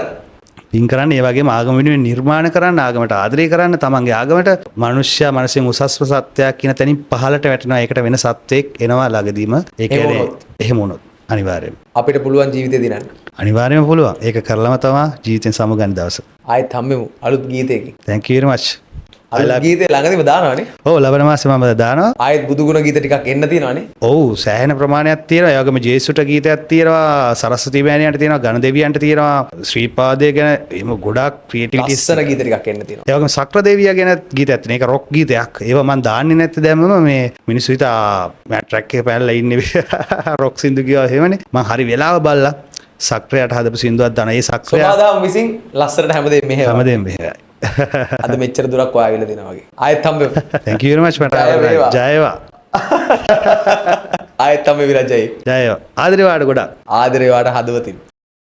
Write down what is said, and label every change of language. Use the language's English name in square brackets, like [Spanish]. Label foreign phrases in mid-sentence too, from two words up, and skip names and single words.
[Sinhala] පින් කරන්න ඒ වගේම ආගම වෙනුවෙන් නිර්මාණ කරන්න ආගමට ආදරය කරන්න තමන්ගේ ආගමට මනුෂ්‍යයා මනසින් උසස්ම සත්‍යයක් කියන තැනින් පහළට වැටෙනවා. ඒකට වෙන සත්වෙක් එනවා ළඟදීම. ඒ කියන්නේ එහෙම වුණොත් අනිවාර්යයෙන් අපිට පුළුවන් ජීවිතේ දිනන්න. අනිවාර්යයෙන්ම පුළුවන්. ඒක කරලම තමයි ජීවිතෙන් සමුගන්න දවස. ආයෙත් හම්බෙමු අලුත් ගීතයකින්. [English] Thank you very much. [Sinhala] අලුත් ගීතේ ළඟදීම දානවනේ. ඔව් ලබන මාසේ මම දානවා. ආයෙත් බුදුගුණ ගීත ටිකක් එන්න තියෙනවනේ. ඔව් සෑහෙන ප්‍රමාණයක් තියෙනවා. ඒ වගේම ජේසුට ගීතයක් තියෙනවා. සරස්වති මෑණියන්ට තියෙනවා. ගණදෙවියන්ට තියෙනවා. ශ්‍රීපාදයේ ගැන එහෙම ගොඩාක් ක්‍රියේටිවිටිස් ලස්සන ගීත ටිකක් එන්න තියෙනවා. ඒ වගේම සක්‍ර දෙවියා ගැන ගීතයක් තියෙනවා. ඒක රොක් ගීතයක්. ඒවා මම දාන්නේ නැත්te දැම්මම මේ මිනිස්සු හිතා මම ට්‍රැක් එකේ පැනලා ඉන්නේ රොක් සින්දු කියවා එහෙමනේ. මම හරි වෙලාව බලලා සක්‍රයට හදපු සින්දුවක් දාන. ඒ සක්‍රය සෝදාම් විසින් ලස්සනට හැමදේම මෙහෙම. හැමදේම මෙහෙමයි. අද මෙච්චර දුරක් ඔයාගෙන දෙනවා වගේ. ආයෙත් හම්බෙමු. [English] Thank you very much [Sinhala] මට ජය වේවා. ආයෙත් හම්බෙමු විරජයි. ජය වේවා. ආදරේ වාට ගොඩක්. ආදරේ වාට හදවතින්.